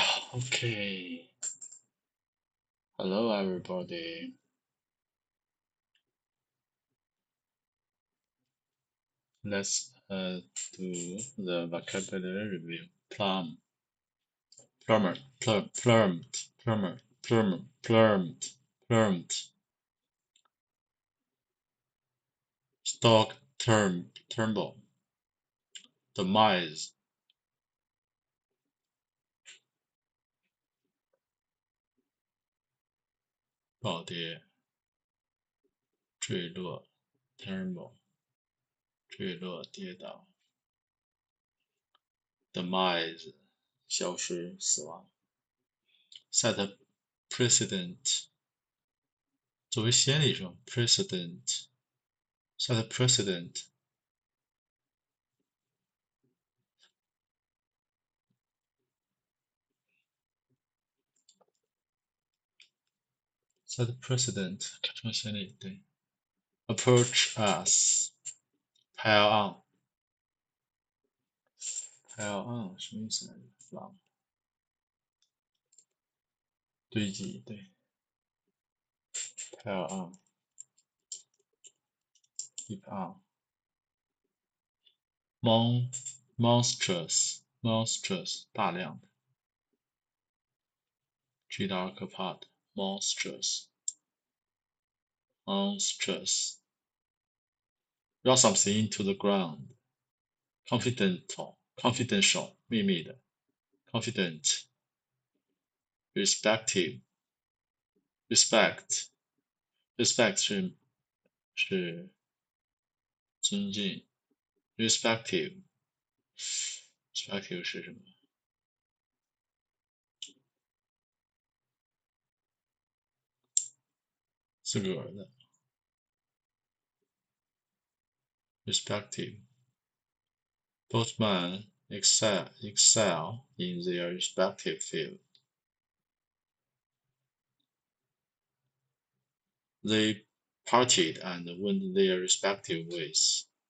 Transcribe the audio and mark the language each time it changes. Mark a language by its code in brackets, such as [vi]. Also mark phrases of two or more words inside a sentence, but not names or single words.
[en] Okay. Hello, everybody. Let's do the vocabulary review. Plummet, plummet. Stock tumble. Demise. [zh] 暴跌。坠落 tumble. 坠落跌倒。Demise. 消失死亡。 [en] Set a precedent. [zh] 作为先例说 precedent. [en] Set a precedent. Set a precedent. [zh] 开创先例， [en] 对。Approach us. Pile on. Pile on [zh] 什么意思来着？忘了。堆积， [en] 对。Pile on. Keep on. Monstrous. [zh] 大量的。巨大而可怕的。Monstrous. [en] Run something into the ground. Confidential. [zh] 秘密的。Confident. [en] Respect. [zh] 是尊敬。Respective 是什么？自个儿的。Respective. [en] Both men excel in their respective field. They partied and went their respective ways.